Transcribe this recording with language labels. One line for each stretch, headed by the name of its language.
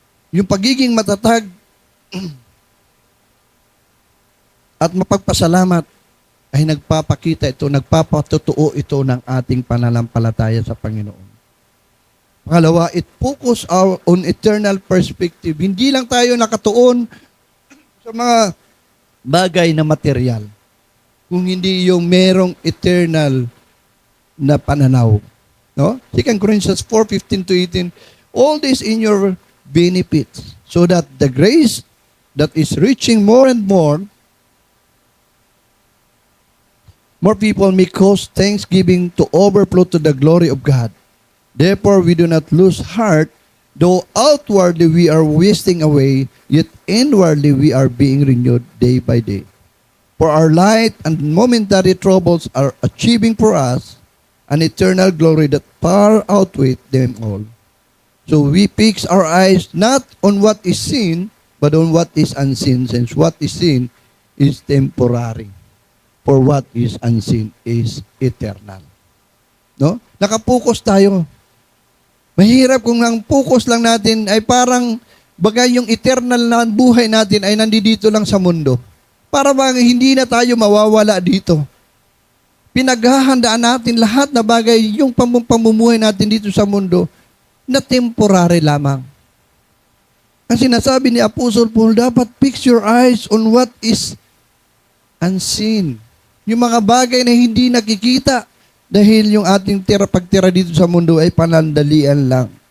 Filipino: Yung pagiging matatag at mapagpasalamat ay nagpapakita ito, nagpapatutuo ito ng ating pananampalataya sa Panginoon.
English: Pangalawa, it focus on eternal perspective.
Filipino: Hindi lang tayo nakatuon sa mga bagay na material, kung hindi yung merong eternal na pananaw. No?
English: 2 Corinthians 4:15-18, all this in your benefits, so that the grace that is reaching more and more people may cause thanksgiving to overflow to the glory of God. Therefore, we do not lose heart, though outwardly we are wasting away, yet inwardly we are being renewed day by day. For our light and momentary troubles are achieving for us an eternal glory that far outweighs them all. So we fix our eyes not on what is seen, but on what is unseen, since what is seen is temporary. For what is unseen is eternal.
Filipino: No? Nakapokus tayo. Mahirap kung ang focus lang natin ay parang bagay yung eternal na buhay natin ay nandito lang sa mundo. Para bang hindi na tayo mawawala dito. Pinaghahandaan natin lahat na bagay yung pamumuhay natin dito sa mundo na temporary lamang. Ang sinasabi ni Apostle Paul, dapat
English: fix your eyes on what is unseen.
Filipino: Yung mga bagay na hindi nakikita dahil yung ating pagtira dito sa mundo ay panandalian lang.